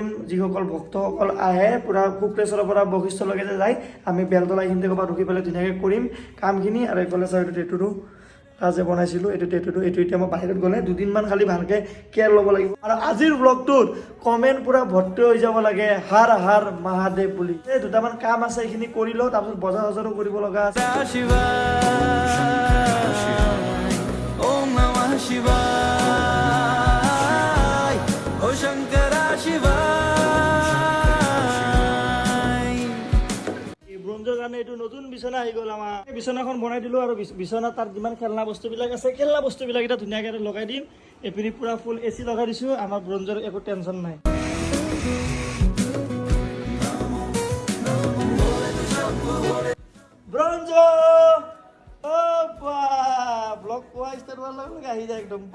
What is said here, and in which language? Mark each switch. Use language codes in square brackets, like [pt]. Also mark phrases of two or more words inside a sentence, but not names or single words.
[as] যিসকল ভক্তসকল আহে পূৰা কুক্ৰেশ্বৰৰ পৰা বশিষ্ঠলৈকে যে যায় আমি বেলতলা এইখিনিতে ক'ৰবাত ৰখি পেলাই ধুনীয়াকৈ কৰিম কামখিনি। আৰু এইফালে চাই টেটুটো যে বনাইছিলোঁ এইটো টেটুটো এইটো এতিয়া মই বাহিৰত গ'লে দুদিনমান খালি ভালকৈ কেয়াৰ ল'ব লাগিব। আৰু আজিৰ ব্লগটোত কমেণ্ট পূৰা ভৰ্তি হৈ যাব লাগে [hi] हर हर महादेव [as] বুলি। এই দুটামান কাম আছে এইখিনি কৰি লওঁ, তাৰপিছত বজাৰ চজাৰো কৰিব লগা আছে। [sa] ओम नमः शिवाय ओ शंकरा शिवाय। [as] ব্ৰঞ্জৰ কাৰণে এইটো নতুন বিচনা আহি গ'ল আমাৰ। এই বিচনাখন বনাই দিলোঁ আৰু বিচনা তাত যিমান খেলনা বস্তুবিলাক আছে খেলনা বস্তুবিলাক এতিয়া ধুনীয়াকৈ লগাই দিম। এইপিনি পূৰা [en] full AC [as] লগাই দিছোঁ। আমাৰ ব্ৰঞ্জৰ একো টেনশ্যন নাই। ব্ৰঞ্জ ব্লগ পোৱা ষ্টাৰ্ট হোৱাৰ লগে লগে আহি যায় একদম পা।